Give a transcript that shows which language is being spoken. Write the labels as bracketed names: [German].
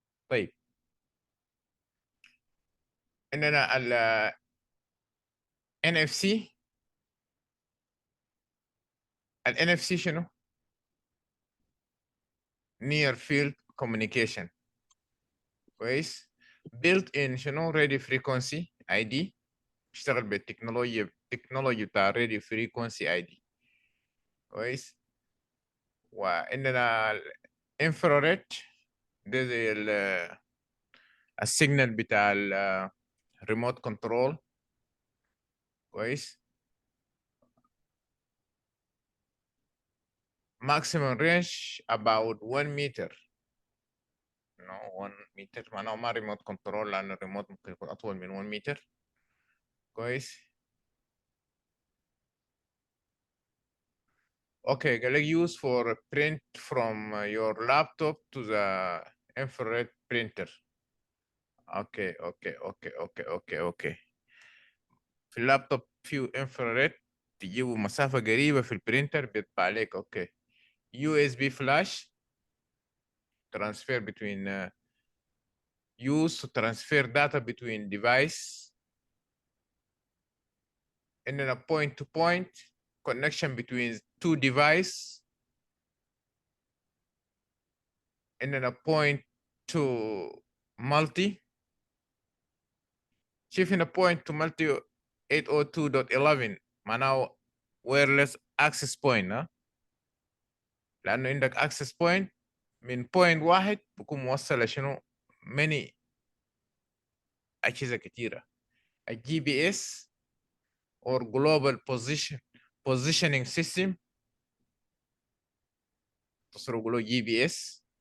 [Arabic] طيب عندنا ال NFC. [English] ال NFC [Arabic] شنو؟ [English] near field communication. [Arabic] كويس. [English] built in [Arabic] شنو؟ [English] radio frequency ID. [Arabic] بيشتغل بالتكنولوجيا بتاع radio frequency ID. كويس. وعندنا الانفراريد، ده زي السيجنال بتاع الريموت كنترول. كويس. [English] maximum range about 1 meter. [Arabic] 1 meter معناه ما ريموت كنترول، لأن الريموت ممكن يكون أطول من 1 متر. كويس. [English] Okay, [Arabic] قال لك [English] use for print from your laptop to the infrared printer. [Arabic] اوكي. في اللابتوب فيه انفراريد، تجيبه مسافة قريبة في البرينتر بيطبع عليك. اوكي. [English] USB flash transfer between use to transfer data between device. [Arabic] عندنا [English] point to point connection between two device. [Arabic] عندنا [English] point to multi. [Arabic] شوف هنا [English] point to multi 802.11 [Arabic] معناه [English] wireless access point. [Arabic] لأنه عندك access point من point واحد بكون موصل لشنو؟ [English] many [Arabic] أجهزة كتيرة. [English] GPS or global positioning system [Arabic] تصرف له [English] GPS.